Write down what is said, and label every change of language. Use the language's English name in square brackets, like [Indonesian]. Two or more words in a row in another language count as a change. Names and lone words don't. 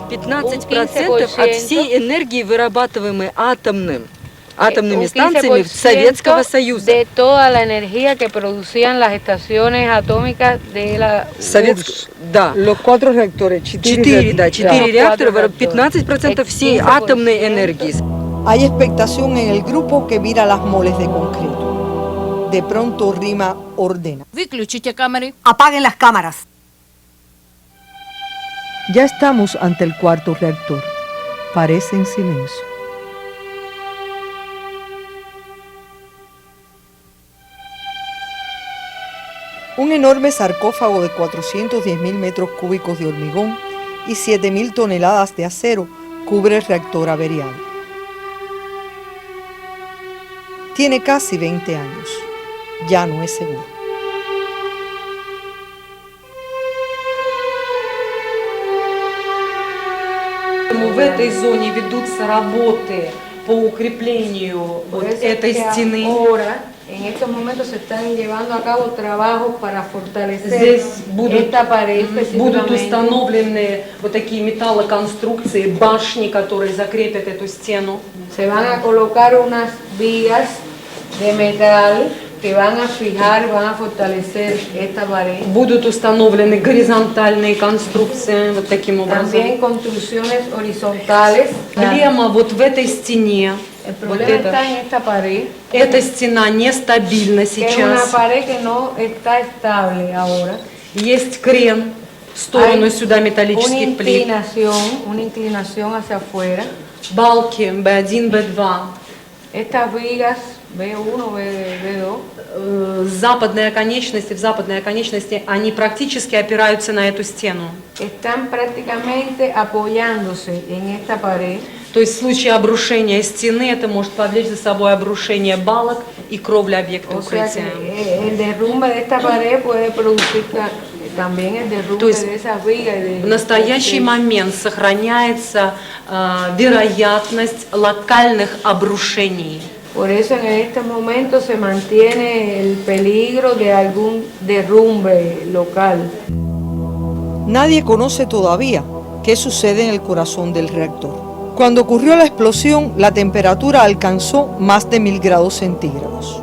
[Russian] 15% от всей энергии, вырабатываемой атомными станциями Советского Союза. [Spanish] De toda la energía que producían las estaciones atómicas de la URSS. [Russian] Да. [Spanish] Los 4 reactores, [Russian] 4 реактора, 15% всей атомной энергии. [Spanish] Hay expectación en el grupo que mira las moles de concreto. De pronto Rima ordena. [Russian] Выключите камеры. [Spanish] ¡Apaguen las cámaras! Ya estamos ante el cuarto reactor. Parece en silencio. Un enorme sarcófago de 410.000 metros cúbicos de hormigón y 7.000 toneladas de acero cubre el reactor averiado. Tiene casi 20 años. Ya no es seguro. [Russian] В этой зоне ведутся работы по укреплению этой стены. [Spanish] En estos momentos se están llevando a cabo trabajos para fortalecer esta pared específicamente. [Russian] Будут установлены вот такие металлоконструкции, башни, которые закрепят эту стену. [Spanish] Se van a colocar unas vigas de metal que van a fijar, van a fortalecer esta pared. [Russian] Будут установлены горизонтальные конструкции вот таким образом. [Spanish] También construcciones horizontales. [Russian] Проблема вот в этой стене. [Spanish] El problema está en esta pared. [Russian] Эта стена нестабильна [Spanish] Que es una [Russian] сейчас. [Spanish] pared que no está estable ahora. [Russian] Есть крен в сторону сюда металлических плит. [Spanish] Una inclinación hacia afuera. [Russian] Балки B1, B2. [Spanish] Estas vigas B1, B2 [Russian] Западные оконечности, они практически опираются на эту стену. [Spanish] están prácticamente apoyándose en esta pared. [Russian] То есть в случае обрушения стены это может повлечь за собой обрушение балок и кровли объекта [Spanish] O sea que [Russian] укрытия. [Spanish] el derrumbe de esta pared puede producir también el derrumbe [Russian] То есть [Spanish] de esas vigas. [Russian] В настоящий момент сохраняется вероятность локальных обрушений. [Spanish] Por eso en este momento se mantiene el peligro de algún derrumbe local. Nadie conoce todavía qué sucede en el corazón del reactor. Cuando ocurrió la explosión, la temperatura alcanzó más de 1000 grados centígrados.